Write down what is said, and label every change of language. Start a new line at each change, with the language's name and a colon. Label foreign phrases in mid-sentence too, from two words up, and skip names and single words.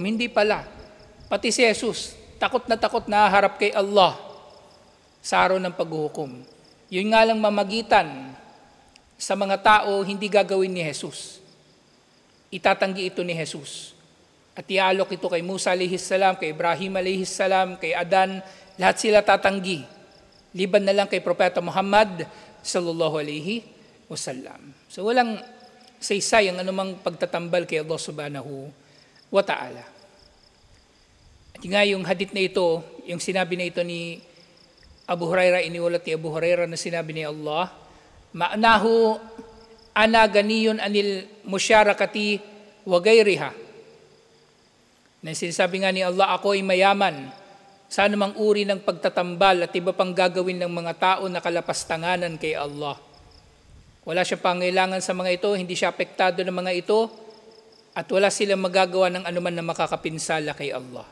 Filipino: Hindi pala. Pati si Jesus, takot na harap kay Allah sa araw ng paghuhukom. Yun nga lang mamagitan sa mga tao, hindi gagawin ni Jesus. Itatanggi ito ni Jesus. At ialok ito kay Musa a.s., kay Ibrahim a.s., kay Adan, lahat sila tatanggi. Liban na lang kay Propeta Muhammad
Arabic: sallallahu alaihi wasallam.
Filipino: So walang saysay ang anumang pagtatambal kay
Arabic: Allah subhanahu wa ta'ala.
Filipino: At nga yung hadith na ito, yung sinabi na ito ni Abu Hurairah, iniulat ni Abu Hurairah na sinabi ni Allah,
Arabic: ma'nahu ana ganiyun anil musyarakati wa gayriha.
Filipino: Na sinasabi nga ni Allah, ako ay mayaman sa anumang uri ng pagtatambal at iba pang gagawin ng mga tao na kalapastanganan kay Allah. Wala siya pangailangan sa mga ito, hindi siya apektado ng mga ito, at wala silang magagawa ng anuman na makakapinsala kay Allah.